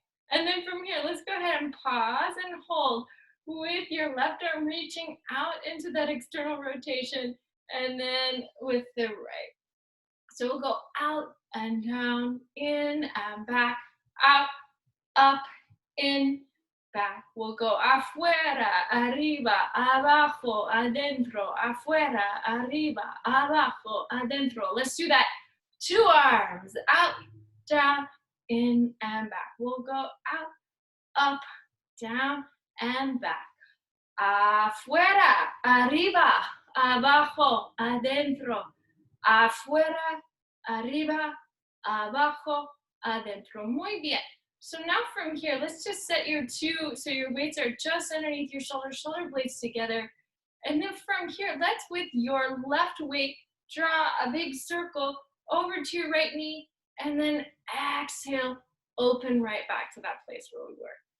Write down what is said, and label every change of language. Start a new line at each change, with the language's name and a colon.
English: And then from here, let's go ahead and pause and hold with your left arm reaching out into that external rotation, and then with the right. So we'll go out and down, in and back, out, up, in, back. We'll go
Spanish: afuera, arriba, abajo, adentro, afuera, arriba, abajo, adentro.
English: Let's do that. 2 arms, out, down, in and back. We'll go out, up, down, and back.
Spanish: Afuera, arriba, abajo, adentro. Afuera, arriba, abajo, adentro. Muy bien.
English: So now from here, let's just set your so your weights are just underneath your shoulder blades together. And then from here, let's with your left weight, draw a big circle over to your right knee, and then exhale, open right back to that place where we were.